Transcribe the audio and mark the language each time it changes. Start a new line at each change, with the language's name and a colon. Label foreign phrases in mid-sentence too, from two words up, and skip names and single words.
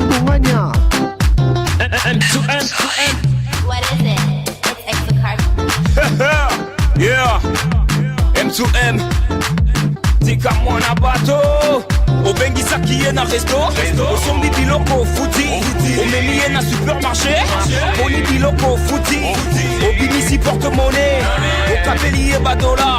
English: Mania. M2M. What is it? It's extra card. Yeah.
Lingala: M2M. Tika mwana bato. Obengisa kiye na resto. Osombi biloko futi. Omemiye na supermarché. Boni biloko futi. Obimisi porte-monnaie. Okapeliye ba dollar.